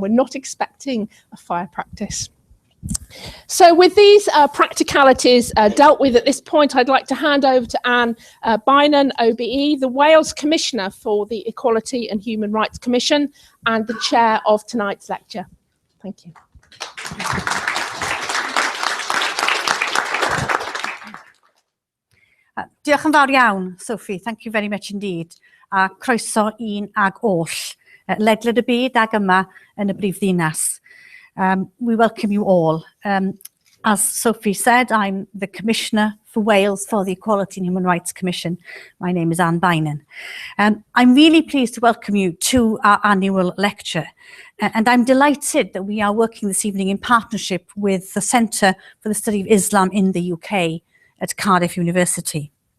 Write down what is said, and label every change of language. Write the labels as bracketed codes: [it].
[en] We're not expecting a fire practice. So with these practicalities dealt with at this point, I'd like to hand over to Anne Bynon, OBE, the Wales Commissioner for the Equality and Human Rights Commission and the chair of tonight's lecture. Thank you. [cy] Diolch yn fawr iawn, Sophie. [en] Thank you very much indeed. [cy] A croeso un ag oll, ledled y byd ag yma yn y brifddinas. [en] We welcome you all. As Sophie said, I'm the Commissioner for Wales for the Equality and Human Rights Commission. My name is Anne Bynon. I'm really pleased to welcome you to our annual lecture. And I'm delighted that we are working this evening in partnership with the Centre for the Study of Islam in the UK at Cardiff University.